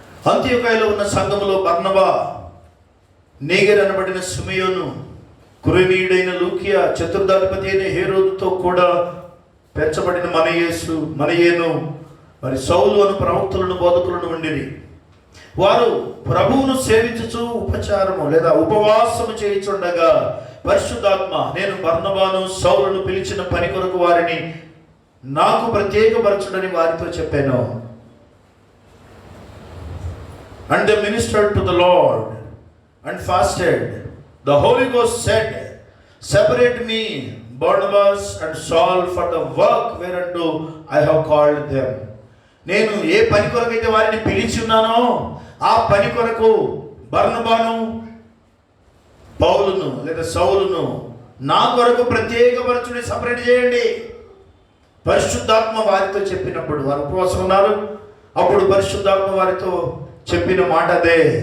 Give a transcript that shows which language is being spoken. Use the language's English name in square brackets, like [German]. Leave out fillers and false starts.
[Telugu] అంతియోకయలో ఉన్న సంఘములో బర్నబా, నీగర్ అనబడిన సిమెయోను, కురేనీయుడైన లూకియా, చతుర్థాధిపతి అయిన హేరోదుతో కూడా పెంచబడిన మనయేను, మరి సౌలు అను ప్రవక్తలను, బోధకులను ఉండిరి. వారు ప్రభువును సేవించుచు ఉపచారము లేదా ఉపవాసము చేయుచుండగా పరిశుద్ధాత్మ, నేను బర్నబాను సౌలును పిలిచిన పని కొరకు వారిని నాకు ప్రత్యేకపరచుడని వారితో చెప్పాను. [English] And they ministered to the Lord and fasted. The Holy Ghost said, separate me, Barnabas and Saul, for the work whereunto I have called them. [Telugu] నేను ఏ పని కొరకైతే వారిని పిలిచి ఉన్నానో ఆ పని కొరకు బర్నబాను, పౌలును లేదా సౌలును నా కొరకు ప్రత్యేకపరచుని సపరేట్ చేయండి. పరిశుద్ధాత్మ వారితో చెప్పినప్పుడు వారు ఉపవాసం ఉన్నారు. అప్పుడు పరిశుద్ధాత్మ వారితో చెప్పిన మాట అదే.